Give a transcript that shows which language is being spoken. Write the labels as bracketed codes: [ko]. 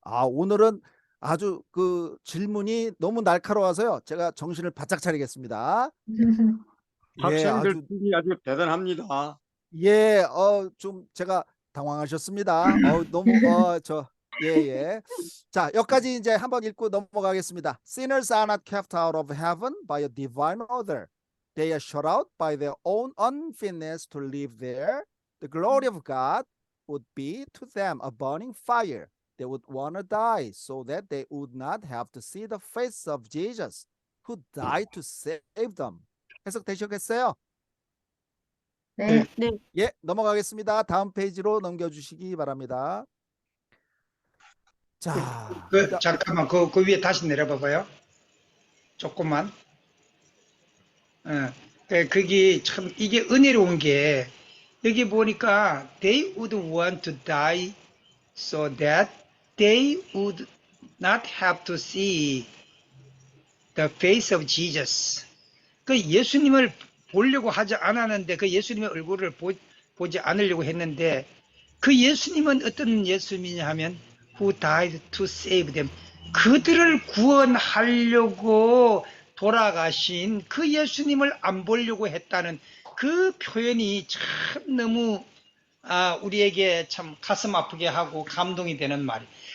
[ko] 오늘은 아주 질문이 너무 날카로워서요. 제가 정신을 바짝 차리겠습니다. 예, 학생들 분이 아주 대단합니다. 예, 좀 제가 당황하셨습니다. 너무 예. 자, 여기까지 이제 한번 읽고 넘어가겠습니다. [en] Sinners are not kept out of heaven by a divine order. They are shut out by their own unfitness to live there. The glory of God would be to them a burning fire. They would want to die so that they would not have to see the face of Jesus, who died to save them. [ko] 해석되셨겠어요? 네. 예, 넘어가겠습니다. 다음 페이지로 넘겨주시기 바랍니다. 자, 잠깐만 그 위에 다시 내려봐봐요. 조금만. 그게 참 이게 은혜로운 게 여기 보니까 [en] they would want to die so that they would not have to see the face of Jesus. [ko] 그 예수님을 보려고 하지 않았는데 그 예수님의 얼굴을 보지 않으려고 했는데 그 예수님은 어떤 예수님이냐 하면 [en] who died to save them. [ko] 그들을 구원하려고 돌아가신 그 예수님을 안 보려고 했다는 그 표현이 참 너무 우리에게 참 가슴 아프게 하고 감동이 되는 말이.